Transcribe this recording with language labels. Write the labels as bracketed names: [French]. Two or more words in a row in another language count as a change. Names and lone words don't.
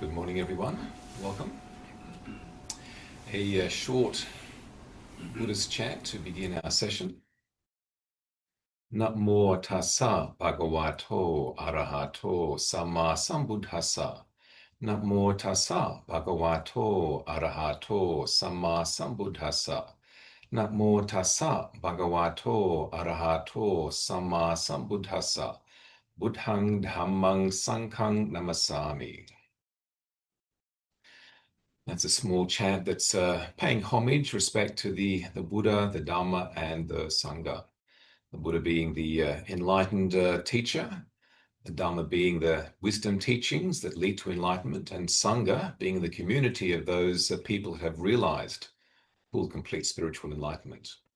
[English] morning, everyone. Welcome. A short Buddhist chant to begin our session. [Pali] Namo tassa bhagavato arahato samma sambuddhassa. Namo tassa bhagavato arahato samma sambuddhassa. Namo tassa bhagavato arahato samma sambuddhassa. Buddhang dhammang sanghang namasami. [English] That's a small chant that's paying homage, respect to the Buddha, the Dhamma, and the Sangha. The Buddha being the enlightened teacher, the Dhamma being the wisdom teachings that lead to enlightenment, and Sangha being the community of those people who have realized full, complete spiritual enlightenment.